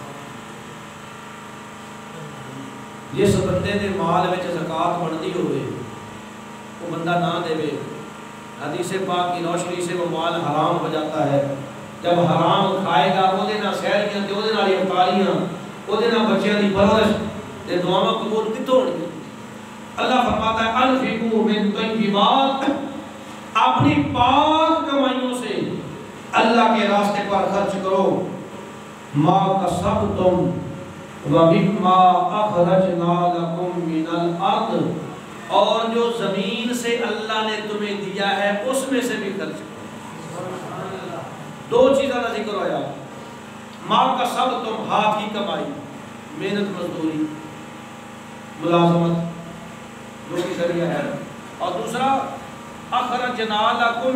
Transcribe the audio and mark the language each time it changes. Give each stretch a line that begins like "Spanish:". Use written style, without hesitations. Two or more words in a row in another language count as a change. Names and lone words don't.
Punjabi: جس بندے دے مال وچ زکات بنتی ہوئے وہ بندہ نہ دے
Urdu: حدیث پاک کی روشنی سے وہ مال حرام ہو جاتا ہے جب حرام کھائے گا
Punjabi: وہ دے نہ سحریاں تے وہ دے نال افطاریاں وہ دے نہ بچیاں دی پرورش تے دعاواں قبول کتوں ہونگی
Urdu: اللہ فرماتا ہے
Arabic: انفقوا من طیبات
Urdu: اپنی پاک کمائیوں سے اللہ کے راستے پر خرچ کرو
Arabic: ما کسبتم ومما اخرجنا لکم من الارض
Urdu: اور جو زمین سے اللہ نے تمہیں دیا ہے اس میں سے بھی خرچ کرو دو چیزوں کا ذکر ہویا
Arabic: ما کسبتم
Urdu: ہاتھ کی کمائی محنت مزدوری ملازمت جو کی ذریعہ ہے اور دوسرا
Arabic: اخرجنا لکم